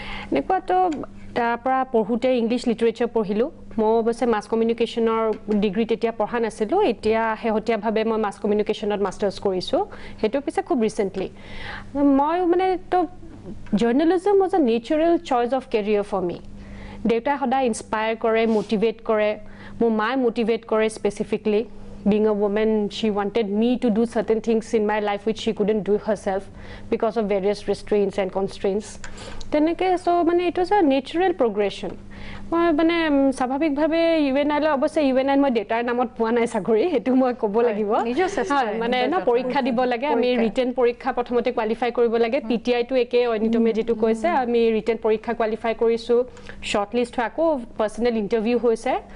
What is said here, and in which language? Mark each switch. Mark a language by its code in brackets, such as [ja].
[as] এনেকুৱা তো তাৰ পৰা পঢ়ুতে ইংলিশ লিটাৰেচাৰ পঢ়িলো মই অৱশ্যে মাস কমিউনিকেশ্যনৰ ডিগ্ৰী তেতিয়া পঢ়া নাছিলো এতিয়া হেহতিয়াভাৱে মই মাস কমিউনিকেশ্যনত মাষ্টাৰ্ছ কৰিছো হেতু পিছে খুব ৰিসেন্টলি মই মানে তো [en] journalism was a natural choice of career for me [as] data সদায় ইনস্পায়াৰ কৰে মোটিভেট কৰে মোৰ মাই মোটিভেট কৰে specifically [en] being a woman, she wanted me to do certain things in my life which she couldn't do herself because of various restraints and constraints. So it was a natural progression. [as] স্বাভাৱিক ভাৱে UNI ল অৱশ্যে UNI মই ডেটাৰ নামত পোৱা নাই চাকৰি হেতু মই ক'ব লাগিব মানে না পৰীক্ষা দিব লাগে আমি ৰিটেন পৰীক্ষা প্ৰথমতে কোৱালিফাই কৰিব লাগে পিটিআই টো একে অনিতমে যেটো কৈছে আমি ৰিটেন পৰীক্ষা কোৱালিফাই কৰিছো শৰ্ট লিষ্ট হৈ আকৌ পাৰ্সোনেল ইন্টাৰভিউ হৈছে